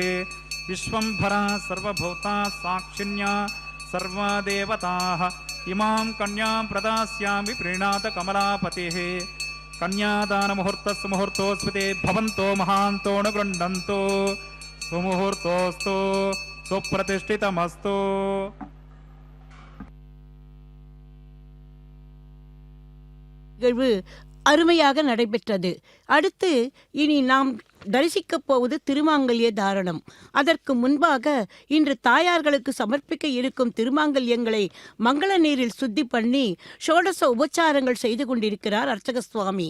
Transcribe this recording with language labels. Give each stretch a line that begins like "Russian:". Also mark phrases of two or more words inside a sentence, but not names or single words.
Sanskrit: विश्वम्भरा सर्वभूता साक्षिण्या सर्वा देवताः इमां कन्यां प्रदास्यामि प्रीणात कमलापतिः। कन्यादानमुहूर्तस्य मुहूर्तोऽस्मिते भवन्तो महान्तो न गृह्णन्तु सुमुहूर्तोऽस्तु सुप्रतिष्ठितमस्तु।
Tamil: நிகழ்வு அருமையாக நடைபெற்றது. அடுத்து இனி நாம் தரிசிக்கப் போவது திருமாங்கல்ய தாரணம். அதற்கு முன்பாக இன்று தாயார்களுக்கு சமர்ப்பிக்க இருக்கும் திருமாங்கல்யங்களை மங்கள நீரில் சுத்தி பண்ணி ஷோடச உபச்சாரங்கள் செய்து கொண்டிருக்கிறார் அர்ச்சக சுவாமி.